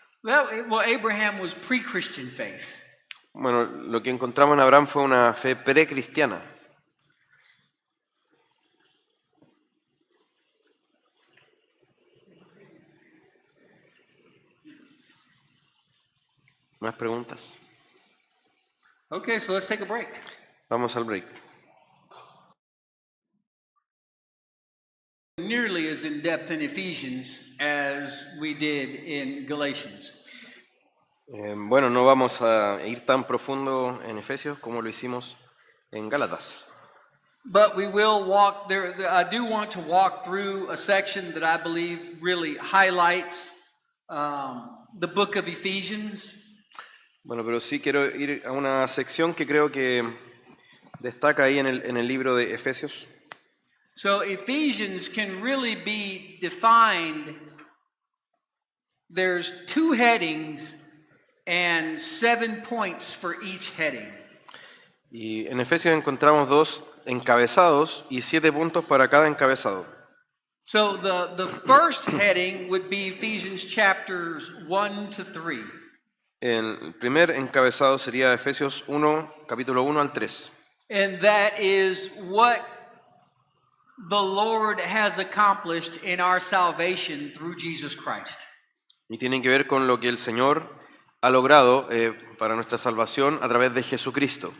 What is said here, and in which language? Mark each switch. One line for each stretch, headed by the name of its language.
English: Well, Abraham was pre-Christian faith.
Spanish: Bueno, lo que encontramos en Abraham fue una fe precristiana. ¿Más preguntas?
English: Okay, so let's take a break.
Spanish: Vamos al break.
English: Nearly as in depth in Ephesians as we did in Galatians.
Spanish: Bueno, no vamos a ir tan profundo en Efesios como lo hicimos en Gálatas.
English: But we will walk there. I do want to walk through a section that I believe really highlights the book of Ephesians.
Spanish: Bueno, pero sí quiero ir a una sección que creo que destaca ahí en el libro de Efesios.
English: So Ephesians can really be defined. There's 2 headings and 7 points for each heading.
Spanish: Y en Efesios encontramos 2 encabezados y 7 puntos para cada encabezado.
English: So the first heading would be Ephesians chapters 1 to 3.
Spanish: El primer encabezado sería Efesios 1, capítulo 1 al 3.
English: And that is what the Lord has accomplished in our salvation through Jesus Christ.
Spanish: Y tienen que ver con lo que el Señor ha logrado para nuestra salvación a través de Jesucristo.